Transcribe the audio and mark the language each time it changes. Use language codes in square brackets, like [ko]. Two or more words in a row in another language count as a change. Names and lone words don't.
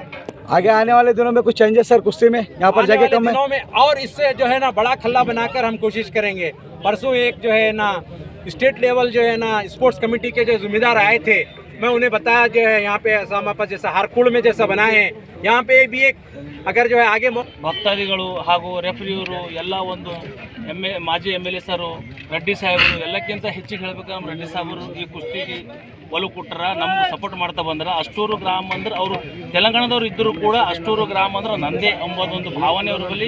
[hi] आगे आने वाले दिनों में कुछ चेंजेस सर कुश्ती में यहाँ पर जगह कम है दिनों में, और इससे जो है ना बड़ा खल्ला बनाकर हम कोशिश करेंगे। परसों एक जो है ना [en] state level [hi] जो है ना [en] sports committee [hi] के जो जिम्मेदार आए थे, मैं उन्हें बताया जो है यहाँ पे हमारे जैसा हारकुड़ में जैसा बनाए हैं, यहाँ पे भी एक अगर जो है आगे [kn] ಭಕ್ತಾದಿಗಳು ಹಾಗೂ ರೆಫರಿಯವರು ಎಲ್ಲ ಒಂದು ಮಾಜಿ MLA ಸರು, ರೆಡ್ಡಿ ಸಾಹೇಬರು, ಎಲ್ಲಕ್ಕಿಂತ ಹೆಚ್ಚಿಗೆ ಹೇಳಬೇಕು, ನಮ್ಮ ರೆಡ್ಡಿ ಸಾಹೇಬರು ಈ ಕುಸ್ತಿಗೆ ಒಲವು ಕೊಟ್ಟರ, ನಮ್ಗೆ ಸಪೋರ್ಟ್ ಮಾಡ್ತಾ ಬಂದ್ರೆ. ಅಷ್ಟೂರು ಗ್ರಾಮ ಅಂದ್ರೆ ಅವರು ತೆಲಂಗಾಣದವ್ರು ಇದ್ದರೂ ಕೂಡ ಅಷ್ಟೂರು ಗ್ರಾಮ ಅಂದ್ರೆ ನಂದೇ ಎಂಬುದೊಂದು ಭಾವನೆ ಅವ್ರ ಬಳಿ.